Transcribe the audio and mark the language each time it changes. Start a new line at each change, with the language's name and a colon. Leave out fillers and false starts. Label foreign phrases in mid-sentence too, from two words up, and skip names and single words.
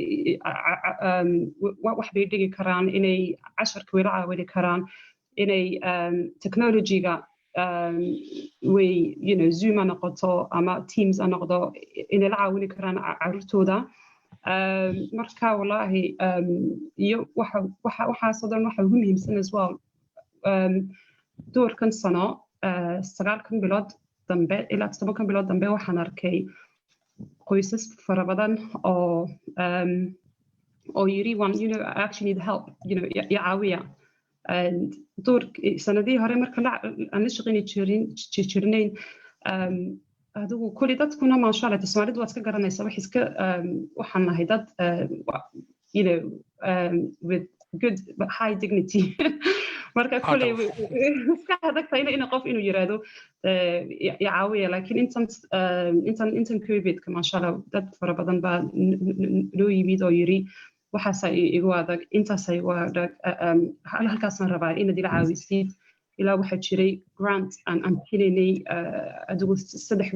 Somali: wax bay dhigi karaan inay casharka wada caawin karaan inay technology-ga way Zoom ha noqoto ama Teams ha noqdo inay la caawin karaan carruurtooda marka wallahi iyo waxaasoo dhan waxa ugu muhiimsan
English: as well
Somali: doorkan sano 9 bilood dambe ilaa 10 bilood dambe waxaan arkay qoysas fara badan oo yiri
English: I actually need help
Somali: caawiya door sanadii hore marka aan la shaqeyn jirnayn adigu kulli dadkuna
Arabic: ما شاء الله
Somali: Soomaalidu waad ka garanaysaa wax iska waxaan nahay dad
English: with good high dignity
Somali: marka kulli iska hadagtay in qof inuu yiraahdo caawiya laakiin intan COVID-ka
Arabic: ما شاء الله
Somali: dad fara badan baa loo yimid oo yiri waxaas igu adag intaas igu adag halkaasaan rabaa inaad ila caawisid ilaa waxaa jiray grant aan helinay adigu 3